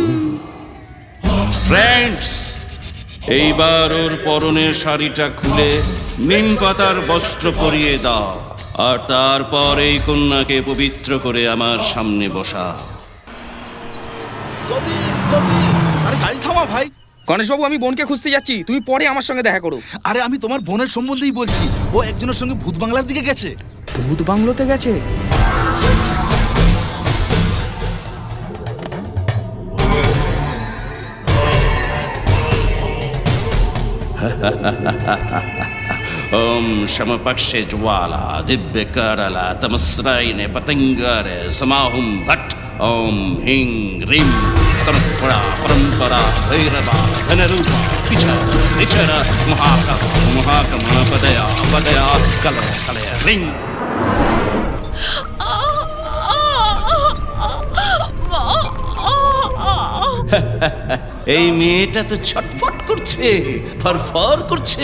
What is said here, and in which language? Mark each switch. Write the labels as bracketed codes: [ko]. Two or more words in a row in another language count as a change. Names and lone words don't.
[bn] ফ্রেন্ডস, এইবার ওর পরনের শাড়িটা খুলে নিম পাতার বস্ত্র পরিয়ে দাও, আর তারপর এই কন্যাকে পবিত্র করে আমার সামনে বসা। আরে গাড়ি থামা ভাই। গণেশবাবু, আমি বোনকে খুঁজতে যাচ্ছি, তুমি পরে আমার সঙ্গে দেখা করো। আরে আমি তোমার বোনের সম্বন্ধেই বলছি, ও একজনের সঙ্গে ভূত বাংলার দিকে গেছে। ভূত বাংলোতে গেছে? [sa] ओम समपक्षे ज्वाला दिव्य करला तमस्रायने पतंगारे समाहुम भट्ट ओम हिंग ह्रीं समपरा परंपरा भैरवा धनरूपा विचर महाकमा पदया पदया कलय कलय ह्रीं। [bn] এই মেয়েটা তো ছটফট করছে, ফরফর করছে।